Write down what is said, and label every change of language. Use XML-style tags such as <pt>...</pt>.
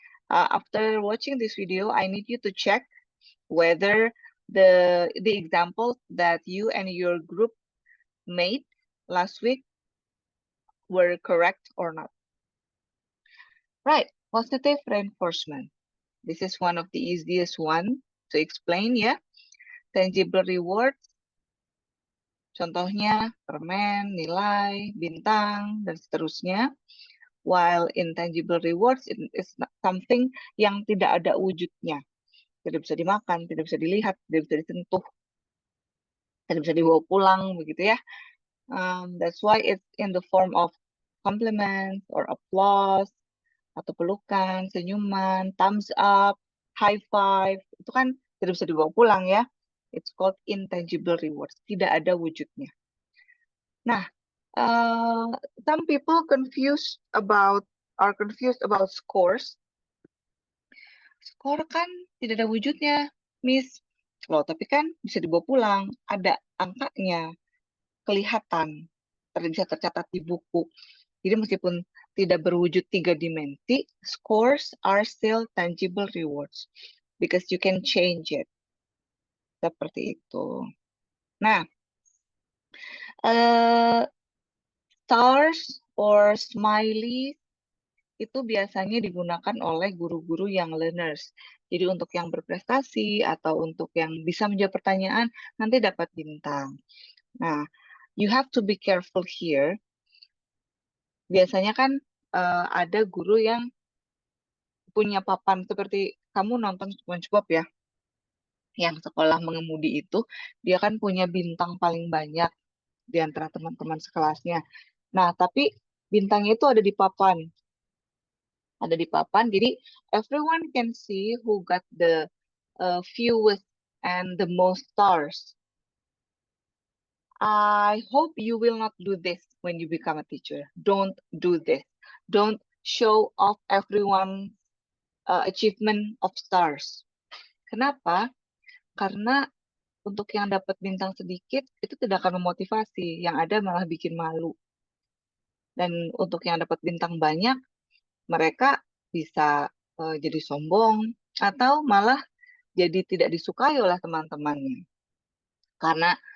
<en>After watching this video, I need you to check whether the examples that you and your group made last week were correct or not. Right. Positive reinforcement. This is one of the easiest one to explain, ya. Tangible rewards.</en> <id>Contohnya permen, nilai, bintang, dan seterusnya.</id> <en>While intangible rewards is something</en> <id>yang tidak ada wujudnya. Tidak bisa dimakan, tidak bisa dilihat, tidak bisa disentuh, tidak bisa dibawa pulang, begitu ya.</id> <en>That's why it's in the form of compliments or applause,</en> <id>atau pelukan, senyuman,</id> <en>thumbs up, high five.</en> <id>Itu kan tidak bisa dibawa pulang ya.</id> <en>It's called intangible rewards.</en> <id>Tidak ada wujudnya. Nah,</id> <en>some people are confused about scores.</en> <id>Skor kan tidak ada wujudnya, Miss. Loh, tapi kan bisa dibawa pulang, ada angkanya, kelihatan, bisa tercatat di buku. Jadi meskipun tidak berwujud 3 dimensi,</id> <en>scores are still tangible rewards because you can change it.</en> <id>Seperti itu. Nah,</id> <en>stars or smiley</en> <id>itu biasanya digunakan oleh guru-guru yang learners. Jadi untuk yang berprestasi atau untuk yang bisa menjawab pertanyaan, nanti dapat bintang.</id> <en>Nah, you have to be careful here.</en> <id>Biasanya kan ada guru yang punya papan seperti kamu nonton SpongeBob ya, yang sekolah mengemudi itu, dia kan punya bintang paling banyak di antara teman-teman sekelasnya. Nah, tapi bintangnya itu ada di papan. Ada di papan, jadi</id> <en>everyone can see who got the fewest and the most stars. I hope you will not do this when you become a teacher. Don't do this. Don't show off everyone's achievement of stars.</en> <id>Kenapa? Karena untuk yang dapat bintang sedikit itu tidak akan memotivasi, yang ada malah bikin malu. Dan untuk yang dapat bintang banyak, mereka bisa jadi sombong atau malah jadi tidak disukai oleh teman-temannya. Karena</id>